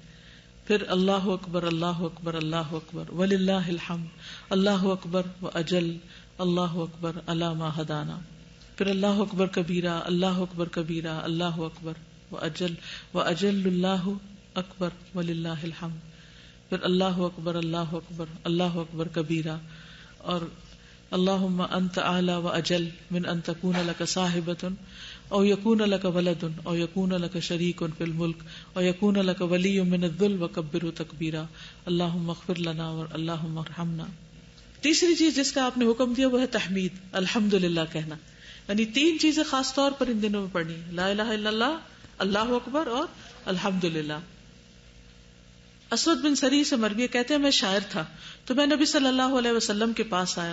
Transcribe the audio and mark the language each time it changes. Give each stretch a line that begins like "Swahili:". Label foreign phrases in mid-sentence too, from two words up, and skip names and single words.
Arabic: پھر اللہ اکبر اللہ اکبر اللہ اکبر وللہ الحمد، اللہ اکبر و اجل، اللہ اکبر علی ما ہدانا. پھر اللہ اکبر کبیرہ اللہ اکبر کبیرہ اللہ اکبر و اجل اللہ اکبر وللہ الحمد. پھر اللہ اکبر کبیرہ، اور اللہم انت اعلی و اجل من ان تکون لک صاحبۃ او یکون لک ولد او یکون لک شریک فی الملک او یکون لک ولی من الذل وکبرہ تکبیرہ. اللہم اغفر لنا اللہم ارحمنا.
Urdu: تیسری چیز جس کا آپ نے حکم دیا وہ ہے تحمید، الحمدللہ کہنا. یعنی 3 چیزیں خاص طور پر ان دنوں میں پڑھنی،
Arabic: لا الہ الا اللہ، اللہ اکبر
Urdu: اور الحمدللہ. اسود بن سری سے مروی کہتے ہیں میں شاعر تھا تو میں نبی
Arabic: صلی اللہ علیہ وسلم
Urdu: کے پاس آیا.